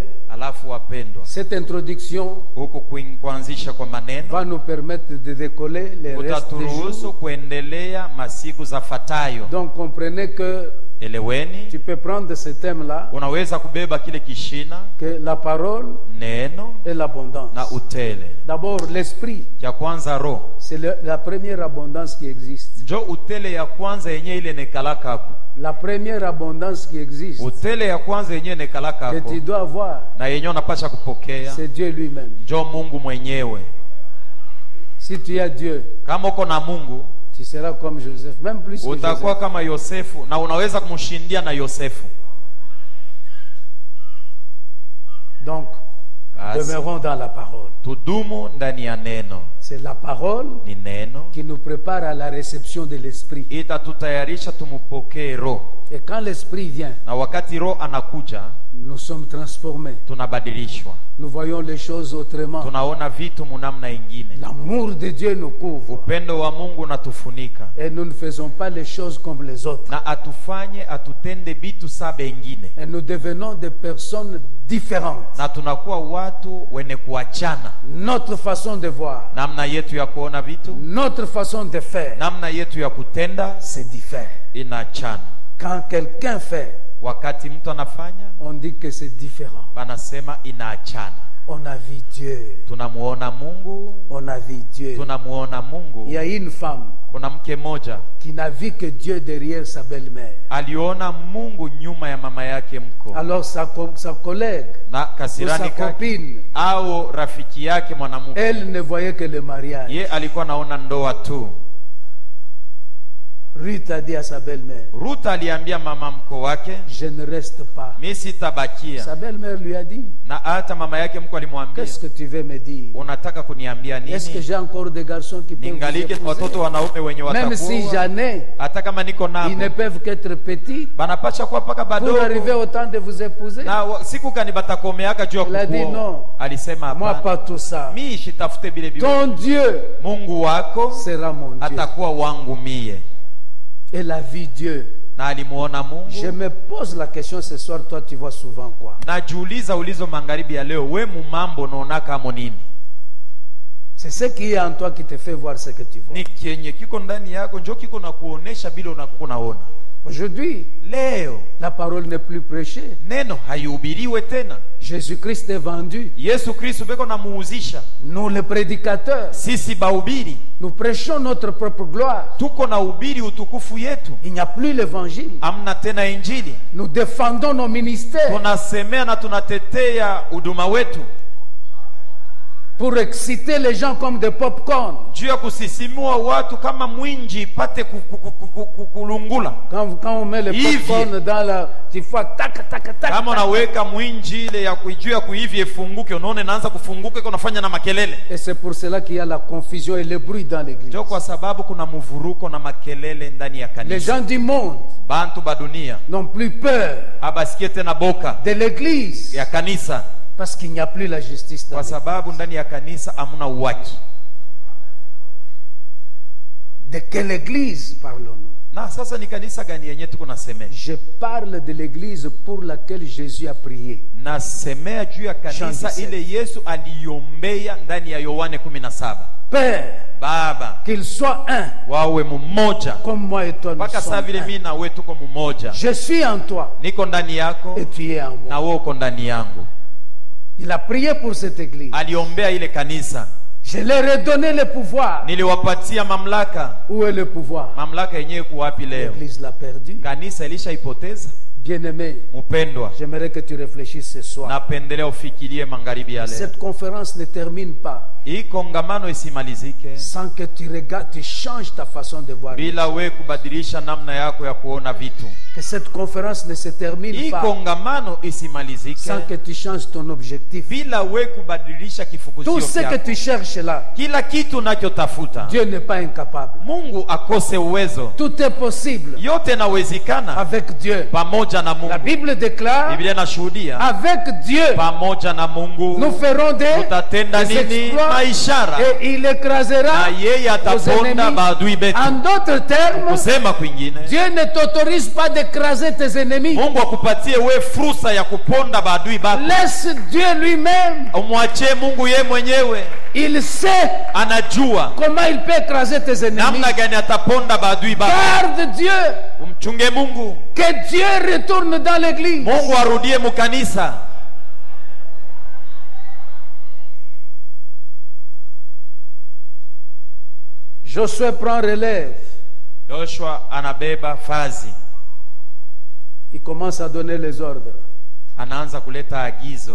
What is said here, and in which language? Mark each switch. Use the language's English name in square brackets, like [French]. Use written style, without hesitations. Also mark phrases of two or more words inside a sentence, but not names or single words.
[Swahili] Alafu wapendwa, [French] cette introduction [Swahili] huko kuanzisha kwa maneno [French] va nous permettre de décoller les restes des [Swahili] utaturuhusu [French] jours. [Swahili] kuendelea masiku za fatayo. [French] Donc, comprenez que [Swahili] Eleweni, [French] tu peux prendre ce thème-là, [Swahili] unaweza kubeba kile kishina [French] que la parole [Swahili] neno [French] et l'abondance. [Swahili] na utele. [French] D'abord, l'esprit, [Swahili] Ya kwanza roho, [French] c'est la première abondance qui existe. [Swahili] njo utele ya kwanza yenye ile nekalaka hapo. [French] La première abondance qui existe, [Swahili] Utele ya kwanza yenye nekalaka [French] que [Swahili] hapo [French] tu dois avoir, [Swahili] na yenye unapasha kupokea [French] c'est Dieu lui-même. [Swahili] njo Mungu mwenyewe. [French] Si tu as Dieu, [Swahili] Kama uko na Mungu [French] tu seras comme Joseph, même plus que [Swahili] utakuwa [French] Joseph. [Swahili] kama Yosefu, na unaweza kumshindia na Yosefu. [French] Donc, [Swahili] Basi, [French] demeurons dans la parole. [Swahili] tudumu ndani ya neno. [French] C'est la parole [Swahili] Ni neno [French] qui nous prépare à la réception de l'esprit. [Swahili] itatutayarisha tumupokee roho, [French] Et quand l'esprit vient, [Swahili] na wakati roho anakuja [French] nous sommes transformés. [Swahili] tunabadilishwa, [French] Nous voyons les choses autrement. [Swahili] tunaona vitu munamna ingine. [French] L'amour de Dieu nous couvre. [Swahili] Upendo wa Mungu unatufunika, [French] Et nous ne faisons pas les choses comme les autres. [Swahili] na atutende bitu sa bengine, [French] Et nous devenons des personnes différentes. [Swahili] na tunakuwa watu wene kuachana [French] Notre façon de voir, [Swahili] namna namna yetu ya kuona vitu, [French] notre façon de faire, [Swahili] namna yetu ya kutenda [French] c'est diffère. [Swahili] inaachana. [French] Quand quelqu'un fait, [Swahili] Wakati mtu anafanya, [French] on dit que c'est différent. [Swahili] wanasema inaachana. [French] On a vu Dieu. [Swahili] Tunamuona Mungu, [French] On a vu Dieu. [Swahili] tunamuona [French] Il [Swahili] Mungu. [French] y a une femme [Swahili] Kuna mke mmoja [French] qui n'a vu que Dieu derrière sa belle-mère. [Swahili] aliona Mungu nyuma ya mama yake mko, [French] Alors sa collègue [Swahili] na [French] ou [Swahili] kasirani [French] sa [Swahili] kake [French] copine, [Swahili] au rafiki yake mwanamke, [French] elle ne voyait que le mariage. [Swahili] ye alikuwa naona ndoa tu. [French] Ruth a dit à sa belle-mère, [Swahili] Ruth aliambia mama mko wake, [French] je ne reste pas. [Swahili] mimi sitabakia. [French] Sa belle-mère lui a dit, [Swahili] Na hata mama yake mko alimwambia, [French] qu'est-ce que tu veux me dire? [Swahili] unataka kuniambia [French] Est-ce que [Swahili] nini? [French] j'ai encore des garçons qui peuvent vous [Swahili] Ningalike watoto [French] épouser? [Swahili] wanaume wenye [French] Même si [Swahili] watakuwa, [French] j'en ai, [Swahili] hata kama niko [French] ils ne [Swahili] nabo, [French] peuvent qu'être petits [Swahili] banapasha kuwa paka [French] pour arriver [Swahili] badogo. [French] au temps de vous épouser. [Swahili] Na siku gani batakomeaka juu ya [French] Elle a dit [Swahili] kukuoa? [French] non. [Swahili] Alisema [French] Moi, [Swahili] hapana, [French] pas tout ça. [Swahili] mimi shitafute vile vile. [French] Ton Dieu [Swahili] Mungu wako [French] sera mon Dieu. [Swahili] atakuwa wangu mie. [French] Elle a vu Dieu. [Swahili] Na alimuona [French] Je [Swahili] Mungu. [French] me pose la question ce soir, toi tu vois souvent quoi? [Swahili] Najiuliza ulizo magharibi ya leo, we mumambo naona kama nini? [French] C'est ce qui est en toi qui te fait voir ce que tu vois. [Swahili] Ni kenye kiko ndani yako njo kiko na kuonesha bila unakuwa naona. [French] Aujourd'hui, [Swahili] Leo [French] la parole n'est plus prêchée. [Swahili] neno haihubiriwe tena. [French] Jésus-Christ est vendu. [Swahili] Yesu Kristo beko namuuzisha. [French] Nous les prédicateurs, [Swahili] Sisi bahubiri [French] nous prêchons notre propre gloire. [Swahili] tuko na ubiri utukufu yetu, [French] Il n'y a plus l'évangile. [Swahili] amna tena injili. [French] Nous défendons nos ministères [Swahili] Tunasemea na tunatetea huduma wetu [French] pour exciter les gens comme des pop-corn. [Swahili] juu ya kusisimua watu kama mwinji ipate kulungula. [French] Quand on met le Yves. pop-corn dans la... Tu vois, tac, tac, tac. [Swahili] Kama unaweka mwinji ile ya kuijua ya kuivi ifunguke, unaona inaanza kufunguka, iko unafanya na makelele. [French] Et c'est pour cela qu'il y a la confusion et le bruit dans l'église. [Swahili] Ndio kwa sababu kuna mvuruko na makelele ndani ya [French] Les [Swahili] kanisa. [French] gens du monde [Swahili] Bantu ba dunia [French] n'ont plus peur [Swahili] abasikie tena boka [French] de l'église [Swahili] ya kanisa, [French] parce qu'il n'y a plus la justice dans [Swahili] kwa [French] l'église. [Swahili] sababu ndani ya kanisa hamuna uwaki. [French] De quelle église parlons-nous? [Swahili] Na sasa ni kanisa gani yenye tuko nasemea? [French] Je parle de l'église pour laquelle Jésus a prié. [Swahili] Nasemea juu ya kanisa 17. ile Yesu aliombea ndani ya Yohane 17. [French] Père, [Swahili] Baba, [French] qu'il soit un, [Swahili] wawe mmoja [French] comme moi et toi nous [Swahili] mpaka saa [French] sommes [Swahili] vile [French] un. [Swahili] mimi na wewe tuko mmoja. [French] Je suis en toi [Swahili] Niko ndani yako [French] et tu es en moi. [Swahili] na wewe uko ndani yangu. [French] Il a prié pour cette église. [Swahili] Aliombea ile kanisa. [French] Je leur ai donné le pouvoir. [Swahili] Niliwapatia mamlaka. [French] Où est le pouvoir? [Swahili] Mamlaka yenyewe kuwapi leo? [French] L'église l'a perdu. [Swahili] Kanisa ilishaipoteza. [French] Bien-aimé, [Swahili] Mpendwa, [French] j'aimerais que tu réfléchisses ce soir. [Swahili] napendelea ufikirie magharibi ya leo. [French] Cette conférence ne termine pas [Swahili] Hii kongamano isimalizike [French] sans que tu regardes, tu changes ta façon de voir. [Swahili] bila we kubadilisha namna yako ya kuona vitu. [French] Que cette conférence ne se termine [Swahili] Hii [French] pas [Swahili] kongamano isimalizike [French] sans que tu changes ton objectif. [Swahili] bila we kubadilisha kifukuzio [French] Tout ce que [Swahili] chako. [French] tu cherches là, [Swahili] Kila kitu unachotafuta [French] Dieu n'est pas incapable. [Swahili] Mungu akose uwezo. [French] Tout est possible [Swahili] Yote nawezekana [French] avec Dieu. [Swahili] pamoja na [French] La [Swahili] Mungu. [French] Bible déclare, [Swahili] Biblia inashuhudia [French] avec Dieu, [Swahili] pamoja na Mungu [French] nous ferons [Swahili] tutatenda [French] des [Swahili] nini? [French] exploits [Swahili] Maishara. [French] et il écrasera [Swahili] Na yeye [French] nos [Swahili] ataponda [French] ennemis. [Swahili] maadui betu. [French] En d'autres termes, [Swahili] Kusema kwingine, [French] Dieu ne t'autorise pas d'écraser tes ennemis. [Swahili] Mungu akupatie we fursa ya kuponda maadui bako. [French] Laisse Dieu lui-même. [Swahili] Umwachie Mungu ye mwenyewe. [French] Il sait [Swahili] Anajua [French] comment il peut écraser tes ennemis. [Swahili] namna gani ataponda maadui bako. [French] Garde Dieu. [Swahili] Umchunge Mungu. [French] Que Dieu retourne dans l'église. [Swahili] Mungu arudie mukanisa. [French] Josué prend relève. [Swahili] Joshua anabeba fazi. [French] Il commence à donner les ordres. [Swahili] Anaanza kuleta agizo.